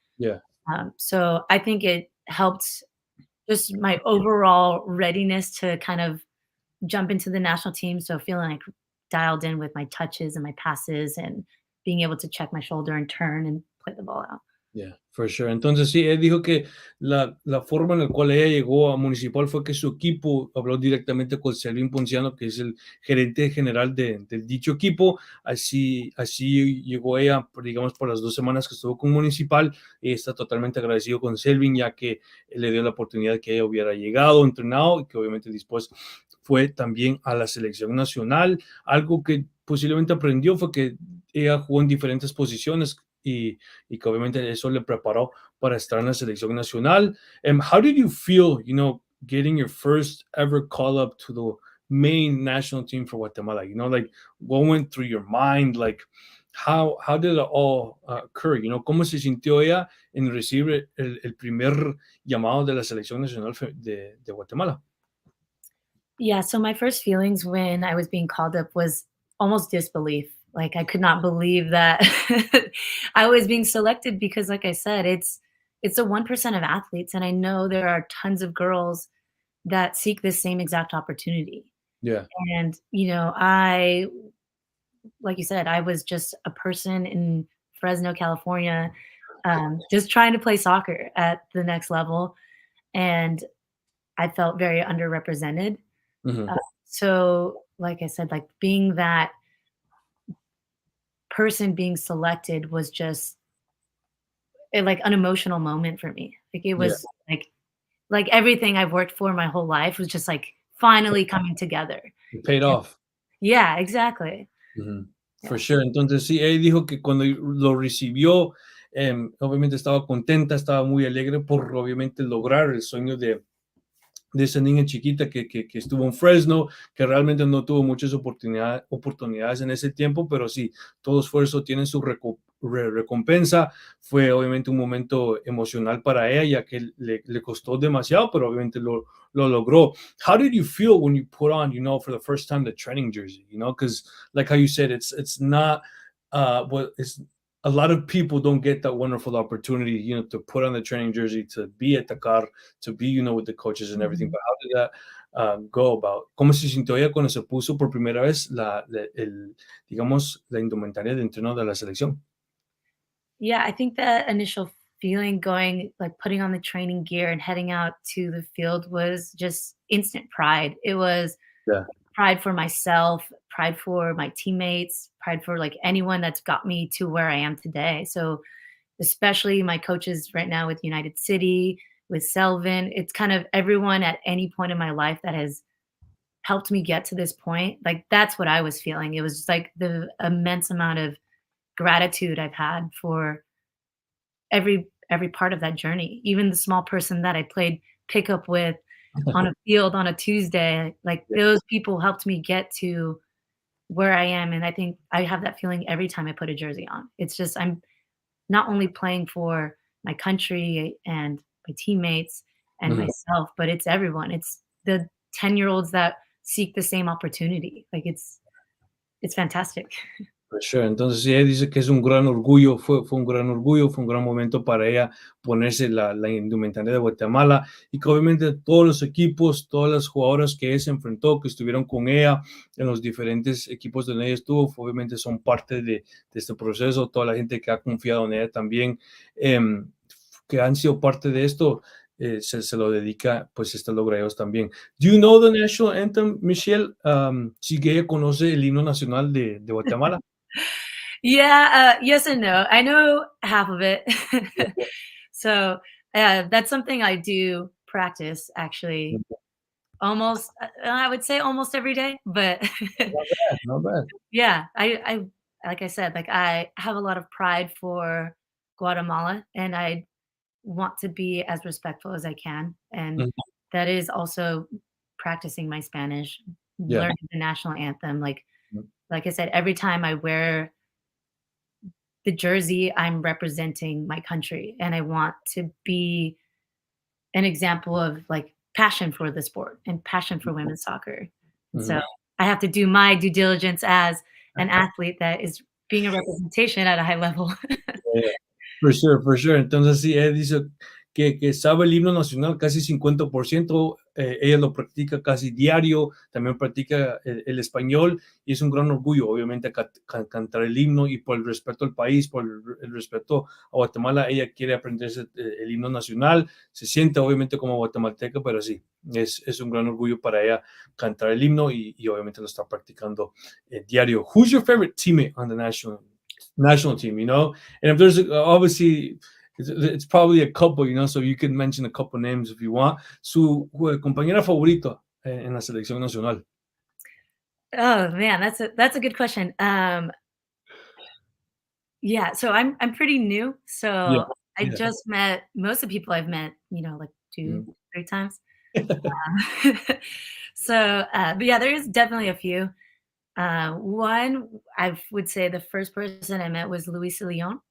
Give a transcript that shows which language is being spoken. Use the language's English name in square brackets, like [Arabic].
[English] Yeah. So I think it helped just my overall readiness to kind of jump into the national team. So feeling like dialed in with my touches and my passes and being able to check my shoulder and turn and play the ball out. Yeah, for sure. [Spanish] Entonces sí, él dijo que la forma en la cual ella llegó a Municipal fue que su equipo habló directamente con Selvin Ponciano, que es el gerente general del dicho equipo. Así llegó ella, digamos, por las 2 semanas que estuvo con Municipal. Y está totalmente agradecido con Selvin, ya que le dio la oportunidad que ella hubiera llegado, entrenado, y que obviamente después fue también a la selección nacional. Algo que posiblemente aprendió fue que ella jugó en diferentes posiciones y que obviamente eso le preparó para estar en la selección nacional. [English] How did you feel, getting your first ever call up to the main national team for Guatemala? Like what went through your mind? Like how did it all occur? [Spanish] ¿Cómo se sintió ella en recibir el primer llamado de la selección nacional de Guatemala? [English] Yeah, so my first feelings when I was being called up was almost disbelief. Like I could not believe that I was being selected, because like I said, it's the 1% of athletes, and I know there are tons of girls that seek this same exact opportunity. Yeah. And I like you said, I was just a person in Fresno, California, just trying to play soccer at the next level, and I felt very underrepresented. Hmm. Uh, so, like I said, like being that person being selected was just like an emotional moment for me. Like it Yeah. was like everything I've worked for my whole life was just like finally coming together. It paid And off. yeah, exactly. Ujú. For Yeah. sure. [Spanish] Entonces, sí, él dijo que cuando lo recibió, obviamente estaba contenta, estaba muy alegre por obviamente lograr el sueño de esa niña chiquita que estuvo en Fresno, que realmente no tuvo muchas oportunidades en ese tiempo, pero sí, todo esfuerzo tiene su recompensa. Fue obviamente un momento emocional para ella, ya que le costó demasiado, pero obviamente lo logró. [English] How did you feel when you put on, for the first time, the training jersey? Because like how you said, it's not what it's a lot of people don't get that wonderful opportunity, to put on the training jersey, to be at the car, to be, with the coaches and everything. Mhm. But how did that go about? [Spanish] ¿Cómo se sintió ella cuando se puso por primera vez digamos, la indumentaria de entreno de la selección? [English] Yeah, I think that initial feeling going, like putting on the training gear and heading out to the field was just instant pride. It was Yeah. pride for myself, pride for my teammates, pride for like anyone that's got me to where I am today. So, especially my coaches right now with United City, with Selvin, it's kind of everyone at any point in my life that has helped me get to this point. Like that's what I was feeling. It was just like the immense amount of gratitude I've had for every part of that journey. Even the small person that I played pickup with on a field on a Tuesday, like Yeah. those people helped me get to where I am, and I think I have that feeling every time I put a jersey on. It's just I'm not only playing for my country and my teammates and Mhm. myself, but it's everyone. It's the 10-year-olds that seek the same opportunity. Like it's fantastic. For sure. [Spanish] Entonces, sí, ella dice que es un gran orgullo, fue un gran orgullo, fue un gran momento para ella ponerse la indumentaria de Guatemala y que obviamente todos los equipos, todas las jugadoras que ella se enfrentó, que estuvieron con ella en los diferentes equipos donde ella estuvo, obviamente son parte de este proceso, toda la gente que ha confiado en ella también, em, que han sido parte de esto, se lo dedica pues este logro a ellos también. [English] Do you know the national anthem, Michelle? [Spanish] Sí que ella conoce el himno nacional de Guatemala. [English] Yeah, yes and no. I know half of it. So, that's something I do practice actually almost, I would say almost every day, but Not bad, not bad. yeah, I like I said, like, I have a lot of pride for Guatemala, and I want to be as respectful as I can, and Mhm. that is also practicing my Spanish, Yeah. learning the national anthem, Mm, like I said, every time I wear the jersey, I'm representing my country, and I want to be an example of, like, passion for the sport and passion for women's soccer, and so mhm. I have to do my due diligence as an athlete that is being a representation at a high level. Yeah. For sure, for sure. [Spanish] Entonces, sí, ella dice que sabe el himno nacional casi 50%, ella lo practica casi diario, también practica el español y es un gran orgullo, obviamente, cantar el himno y por el respeto al país, por el respeto a Guatemala, ella quiere aprenderse el himno nacional, se siente obviamente como guatemalteca, pero sí, es un gran orgullo para ella cantar el himno y obviamente lo está practicando diario. [English] Who's your favorite teammate on the national team, you know? And if there's obviously, it's probably a couple, you know, so you can mention a couple names if you want. [Spanish] Su compañera favorita en la selección nacional. [English] Oh, man, that's a good question. Yeah, so I'm pretty new, Yeah, so I yeah. just met most of the people I've met, like 2, Mm. 3 times. So, but yeah, there is definitely a few. One, I would say the first person I met was Luisa Leon.